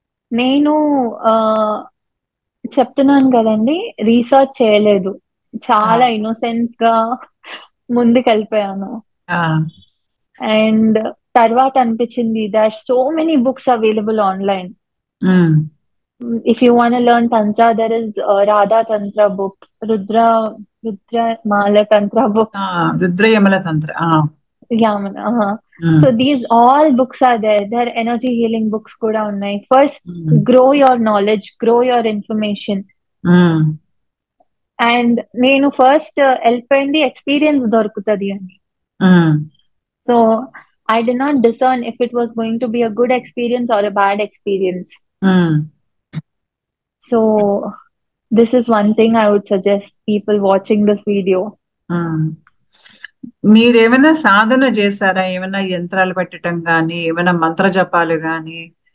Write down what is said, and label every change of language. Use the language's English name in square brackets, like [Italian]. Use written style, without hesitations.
[Telugu] నేను ఆ, చెప్తున్నాను కదండి, రీసెర్చ్ చేయలేదు. ఆ చాలా ఇన్నోసెన్స్ గా ముందుకు వెళ్ళిపోయాను. ఆ [English] and [Telugu] తర్వాత అనిపించింది, [English] There so many books available online. Um, If you want to learn Tantra, there is Radha Tantra book, Rudra Mala Tantra book. [Telugu] రుద్రయమల Tantra. [English] Yeah, um, so these all books are there. There are energy healing books kuda [Telugu] unnai. [English] First, um, grow your knowledge, grow your information. Um, [Telugu] And నేను first వెళ్ళిపోయింది experience దొరుకుతుంది అని. ఉమ్, [English] So I did not discern if it was going to be a good experience or a bad experience. Um, So this is one thing I would suggest people watching this video. [Telugu] ఉమ్. మీరేమైనా సాధన చేశారా? ఏమైనా యంత్రాలు పెట్టడం కానీ, ఏమైనా మంత్ర జపాలు కానీ?